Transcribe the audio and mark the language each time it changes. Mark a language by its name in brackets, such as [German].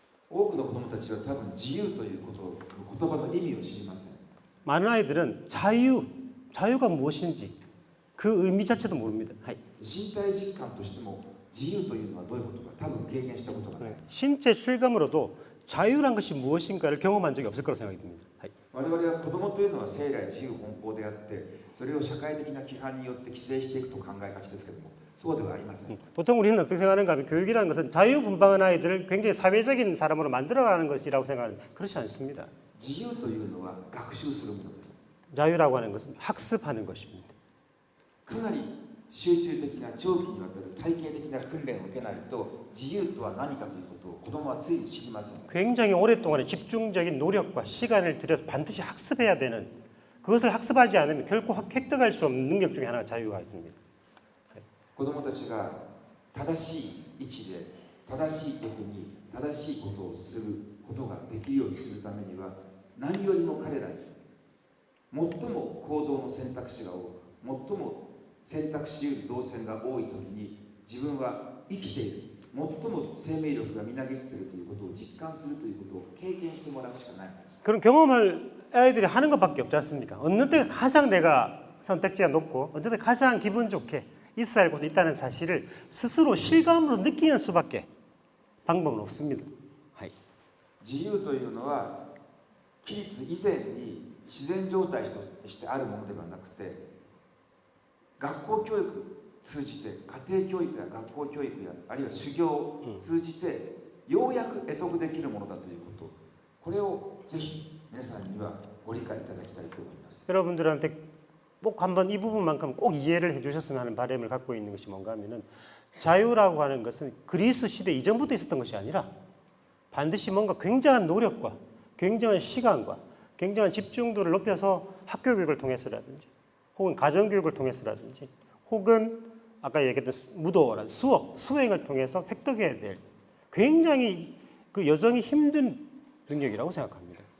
[Japanese] 多くの子どもたちは多分自由ということを言葉の意味を知りません。 [Korean] 많은 아이들은 자유가 무엇인지 그 의미 자체도 모릅니다. [Japanese] 身体実感としても自由というのはどういうことか多分経験したことがない。 [Korean] 신체 실감으로도 자유란 것이 무엇인가를 경험한 적이 없을 거라고 생각이 듭니다. [Japanese] 我々は子どもというのは生来自由奔放であってそれを社会的な規範によって規制していくと考えがちですけどもそうではありません。 [Korean] 보통 우리는 어떻게 생각하는가 하면 교육이라는 것은 자유분방한 아이들을 굉장히 사회적인 사람으로 만들어가는 것이라고 생각하는데 그렇지 않습니다. [Japanese] 自由というのは学習するものです。 [Korean] 자유라고 하는 것은 학습하는 것입니다. [Japanese] かなり集中的な長期にわたる体系的な訓練を受けないと自由とは何かということを子どもはついに知りません。 [Korean] 굉장히 오랫동안의 집중적인 노력과 시간을 들여서 반드시 학습해야 되는 그것을 학습하지 않으면 결코 획득할 수 없는 능력 중에 하나가 자유가 있습니다. [Japanese] 子どもたちが正しい位置で正しい時に正しいことをすることができるようにするためには何よりも彼らに最も行動の選択肢が多く最も選択し得る動線が多い時に自分は生きている最も生命力がみなぎっているということを実感するということを経験してもらうしかないんです。 [Korean] 그런 경험을 아이들이 하는 것밖에 없지 않습니까? 어느 때가 가장 내가 선택지가 높고 어느 때 가장 기분 좋게 있어야 할 곳에 있다는 사실을 스스로 실감으로 느끼는 수밖에 방법은 없습니다. [Japanese] 自由というのは規律以前に自然状態としてあるものではなくて学校教育通じて家庭教育や学校教育やあるいは修行を通じてようやく得得できるものだということこれをぜひ皆さんにはご理解いただきたいと思います。 [Korean] 여러분들한테 꼭 한번 이 부분만큼 꼭 이해를 해주셨으면 하는 바람을 갖고 있는 것이 뭔가 하면은 자유라고 하는 것은 그리스 시대 이전부터 있었던 것이 아니라 반드시 뭔가 굉장한 노력과 굉장한 시간과 굉장한 집중도를 높여서 학교 교육을 통해서라든지 혹은 가정 교육을 통해서라든지 혹은 아까 얘기했던 무도라든지 수행을 통해서 획득해야 될 굉장히 그 여정이 힘든 능력이라고 생각합니다.